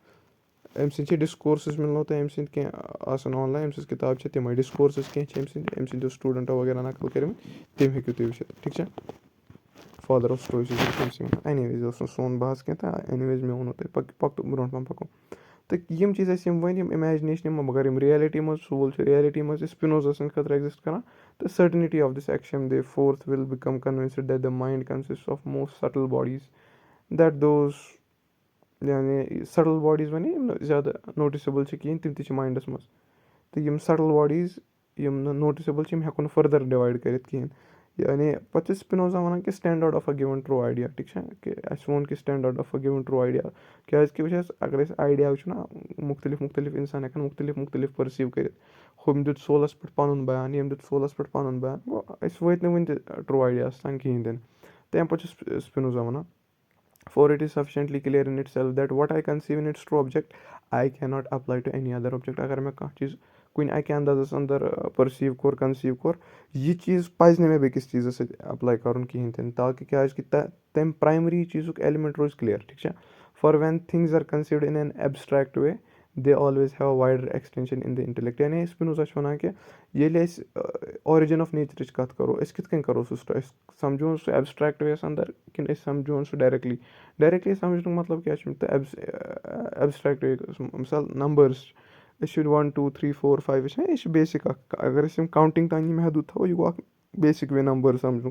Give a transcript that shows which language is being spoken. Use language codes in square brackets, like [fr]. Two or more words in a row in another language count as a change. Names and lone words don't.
[ks] أمۍ سٕنٛدۍ چھِ ڈِسکورسٕز مِلنو تۄہہِ أمۍ سٕنٛدۍ کینٛہہ آسان آنلاین أمۍ سٕنٛز کِتاب چھےٚ تِمَے ڈِسکورسٕز کینٛہہ چھِ أمۍ سٕنٛدیو سٹوٗڈَنٹو وغیرہ نقٕل کٔرمٕتۍ تِم ہیٚکِو تُہۍ وٕچھِتھ ٹھیٖک چھا. [en] father of Stoicism [ks] چھِ أمۍ سٕنٛدۍ اینی ویز یہِ اوس نہٕ سون بحث کینٛہہ تہٕ اینی ویز مےٚ ووٚنوٗ تۄہہِ برونٛٹھ پَہَم پَکو. تہٕ یِم چیٖز ٲسۍ یِم وۄنۍ یِم اِمیجِنیشن یِم مگر یِم رِیَلٹی منٛز سول چھِ رِیَلٹی منٛز چھِ سپِنوزا سٕنٛدِ خٲطرٕ ایٚگزِسٹ کَران تہٕ [en] certainty of this action they further will become convinced that the mind consists of most subtle bodies that those [ks] یعنی [en] subtle bodies [ks] وَنے یِم نہٕ زیادٕ نوٹِسیبٕل چھِ کِہیٖنۍ تِم تہِ چھِ ماینڈَس منٛز تہٕ یِم [en] subtle bodies [ks] یِم نہٕ نوٹِسیبٕل چھِ یِم ہٮ۪کو نہٕ [en] further divide [ks] کٔرِتھ کِہیٖنۍ. یعنی پَتہٕ چھِ سپِنوزا وَنان کہِ [en] standard of a given true idea [ks] ٹھیٖک چھا کہِ اَسہِ ووٚن کہِ [en] standard of a given true idea [ks] کیٛازِکہِ وٕچھ حظ اگر أسۍ آیڈیا وٕچھو نہ مُختلِف اِنسان ہٮ۪کَن مُختلِف پٔرسیٖو کٔرِتھ. ہُمۍ دیُت سولَس پٮ۪ٹھ پَنُن بیان ییٚمۍ دیُت سولَس پٮ۪ٹھ پَنُن بیان گوٚو أسۍ وٲتۍ نہٕ وٕنہِ تہِ [en] true idea [ks] تام کِہیٖنۍ تہِ نہٕ. [en] تَمہِ پَتہٕ چھُ سپِنوزا وَنان for it is sufficiently clear in itself that what I conceive in its true object I cannot apply to any other object. [ks] اگر مےٚ کانٛہہ چیٖز کُنہِ اَکہِ اَندازَس اَندَر پٔرسیٖو کوٚر کَنسیٖو کوٚر یہِ چیٖز پَزِ نہٕ مےٚ بیٚکِس چیٖزَس سۭتۍ اٮ۪پلاے کَرُن کِہیٖنۍ تہِ نہٕ تاکہِ کیٛازِکہِ تَمہِ پرٛایمری چیٖزُک ایلِمٮ۪نٛٹ روزِ کٕلیَر ٹھیٖک چھا. [en] for when things are conceived in an abstract way they always have wider extension in the intellect. [ks] یعنی سپِنوزا چھِ وَنان کہِ ییٚلہِ أسۍ [en] origin of nature [ks] کَتھ کَرو أسۍ کِتھ کٔنۍ کَرو سُہ أسۍ سَمجھون سُہ [en] abstract way [ks] یَس اَندَر کِنہٕ أسۍ سَمجھون سُہ ڈایریکٹلی سَمجھنُک مطلب کیٛاہ چھُ تہٕ [en] abstract way [ks] مِثال نمبٲرٕس أسۍ چھِ 1 2 3 4 5 وٕچھان یہِ چھِ بیسِک اَکھ اگر أسۍ یِم کاوٹِنٛگ تام یہِ محدوٗد تھاوو یہِ گوٚو اَکھ [en] basic way [ks] نمبر سَمجھنُک.